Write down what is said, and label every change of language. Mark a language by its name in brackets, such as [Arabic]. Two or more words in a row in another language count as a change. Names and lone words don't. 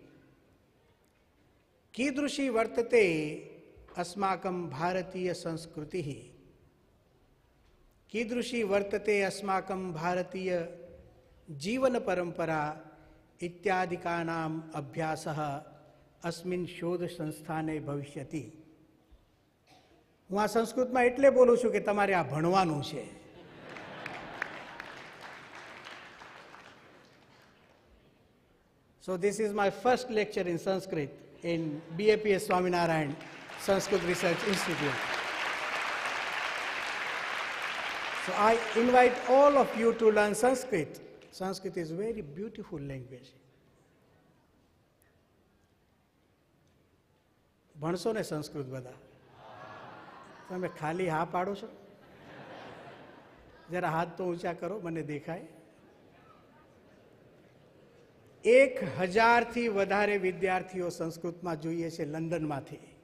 [Sanskrit] कीदृशी वर्तते अस्माकं भारतीय संस्कृतिः, कीदृशी वर्तते अस्माकं भारतीय जीवन परंपरा इत्यादिकानाम् अभ्यासः अस्मिन् शोध संस्थाने भविष्यति. [Gujarati] હું આ સંસ્કૃતમાં એટલે બોલું છું કે તમારે આ ભણવાનું છે. [English] So this is my first lecture in Sanskrit in BAPS Swaminarayan Sanskrit Research Institute. So I invite all of you to learn Sanskrit. Sanskrit is a very beautiful language. [Gujarati] ભણશો ને સંસ્કૃત બધા? તમે ખાલી હા પાડો છો? જરા હાથ તો ઊંચા કરો, મને દેખાય. 1000 થી વધારે વિદ્યાર્થીઓ સંસ્કૃતમાં જોઈએ છે લંડનમાંથી.